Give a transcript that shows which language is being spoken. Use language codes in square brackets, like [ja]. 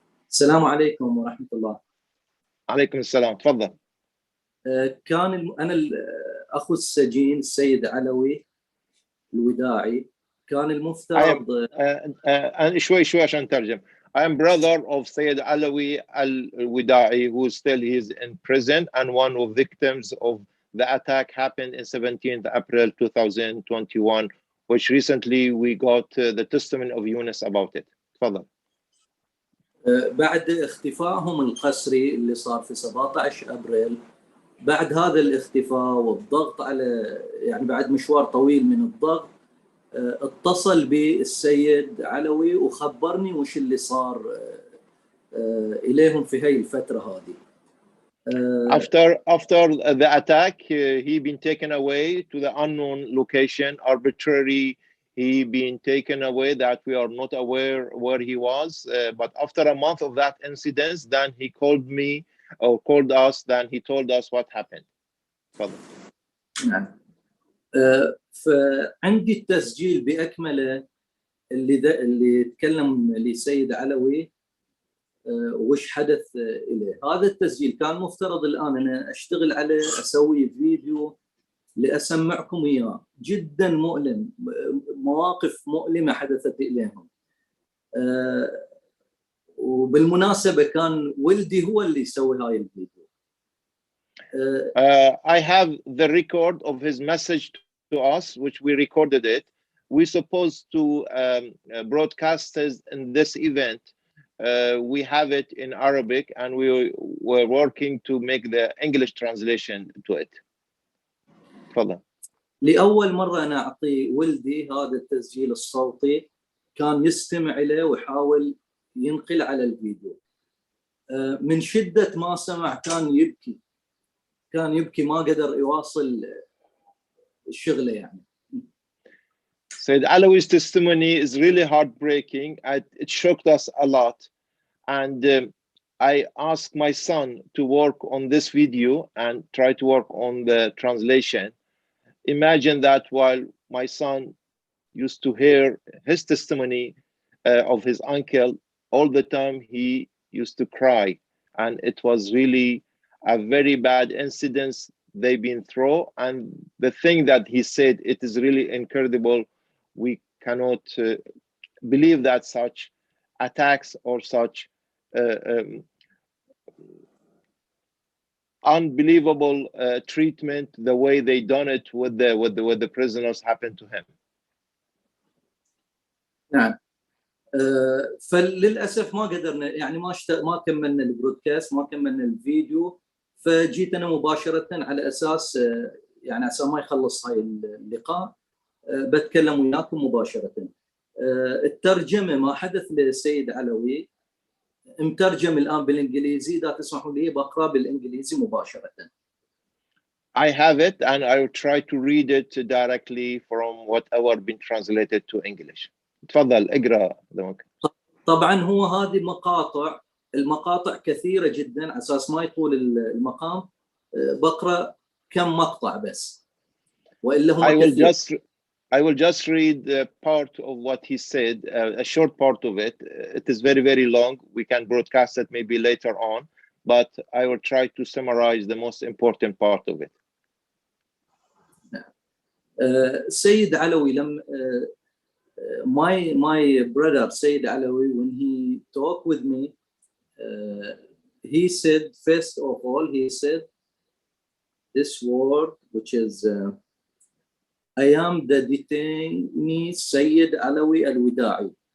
[ar] السلام عليكم ورحمة الله. عليكم السلام، تفضل. كان أنا أخو السجين السيد علوي الوداعي، كان المفترض شوي عشان نترجم. [en] I am brother of Sayyid Alawi al-Wida'i, who still is in prison and one of victims of the attack happened in 17th April 2021, which recently we got the testimony of Yunus about it. [ar] تفضل. بعد اختفائهم القسري اللي صار في 17 ابريل، بعد هذا الاختفاء والضغط على يعني بعد مشوار طويل من الضغط، اتصل بي السيد علوي وخبرني وش اللي صار إليهم في هاي الفترة هذه. [en] After the attack, he been taken away to the unknown location, arbitrary. He been taken away that we are not aware where he was. But after a month of that incident, then he called me or called us. Then he told us what happened. [ar] نعم. فعندي التسجيل بأكمله اللي تكلم لسيد علوي وش حدث إليه. هذا التسجيل كان مفترض الآن أنا أشتغل عليه، أسوي فيديو لأسمعكم إياه. جدا مؤلم، مواقف مؤلمة حدثت إليهم. وبالمناسبة كان ولدي هو اللي يسوي هاي الفيديو. [en] I have the record of his message to us, which we recorded it. We supposed to broadcast in this event. We have it in Arabic and we were working to make the English translation to it. [ar] تفضل. لأول مرة أنا أعطي ولدي هذا التسجيل الصوتي، كان يستمع إليه ويحاول ينقل على الفيديو. من شدة ما سمع كان يبكي ما قدر يواصل الشغلة يعني. [en] Said Alawi's testimony is really heartbreaking. It shocked us a lot. And I asked my son to work on this video and try to work on the translation. Imagine that while my son used to hear his testimony of his uncle, all the time he used to cry. And it was really a very bad incident they've been through. And the thing that he said, it is really incredible. We cannot believe that such attacks or such unbelievable treatment, the way they done it with the prisoners happened to him. [ar] نعم. فللاسف ما قدرنا يعني ما كملنا البرودكاست، ما كملنا الفيديو، فجيت انا مباشره على اساس يعني عشان ما يخلص هاي اللقاء بتكلم وياكم مباشره. الترجمه ما حدث للسيد علوي مترجم الان بالانجليزي، اذا تسمحوا لي بقرا بالانجليزي مباشره. [en] I have it and I will try to read it directly from whatever been translated to English. [ar] تفضل اقرا. طبعا هو هذه المقاطع كثيره جدا، على اساس ما يطول المقام بقرا كم مقطع بس، والا هم كثير. [en] I will just read the part of what he said, a short part of it. It is very, very long. We can broadcast it maybe later on, but I will try to summarize the most important part of it. [ar] سيد علوي لم [en] my brother Sayyid Alawi, when he talked with me, he said, first of all, he said this word, which is I am the detainee Sayyid Alawi al-Wida'i.